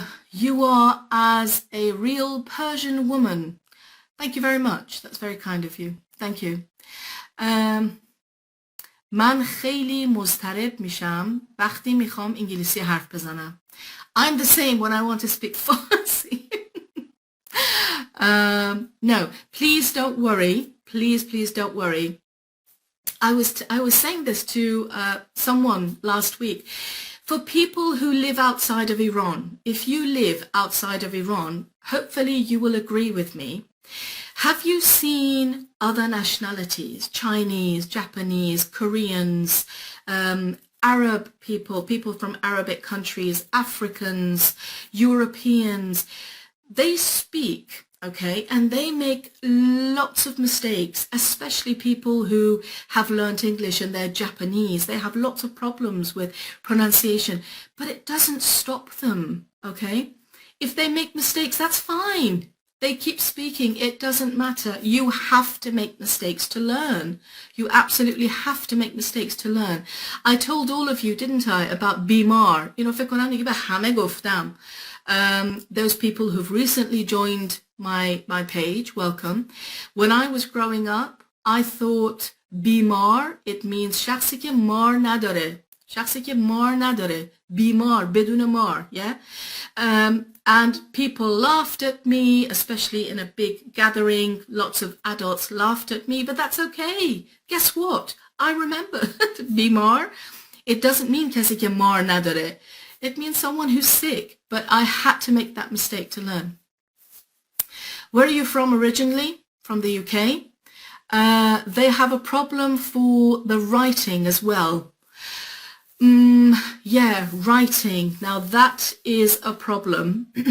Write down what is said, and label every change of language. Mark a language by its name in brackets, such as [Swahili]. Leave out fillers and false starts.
[English] You are as a real Persian woman. Thank you very much. That's very kind of you. Thank you. [Persian] من خیلی مضطرب میشم وقتی میخوام انگلیسی حرف بزنم. [English] I'm the same when I want to speak Farsi. No, please don't worry. Please don't worry. I was saying this to someone last week. For people who live outside of Iran, if you live outside of Iran, hopefully you will agree with me. Have you seen other nationalities, Chinese, Japanese, Koreans, Arab people, people from Arabic countries, Africans, Europeans? They speak, okay, and they make lots of mistakes, especially people who have learnt English and they're Japanese. They have lots of problems with pronunciation, but it doesn't stop them, okay? If they make mistakes, that's fine. They keep speaking. It doesn't matter. You have to make mistakes to learn. You absolutely have to make mistakes to learn. I told all of you, didn't I, about bimar. You know, [Persian] فکر کنم دیگه به همه گفتم. [English] Those people who've recently joined my page, welcome. When I was growing up, I thought bimar, it means [Persian] شخصی که مار نداره. شخصی که مار نداره. بیمار بدون مار, [English] yeah? And people laughed at me, especially in a big gathering. Lots of adults laughed at me, but that's okay. Guess what? I remember bimar. It doesn't mean [Persian] کسی که مار نداره. [English] It means someone who's sick, but I had to make that mistake to learn. Where are you from originally? From the UK. They have a problem for the writing as well. Yeah, writing. Now that is a problem.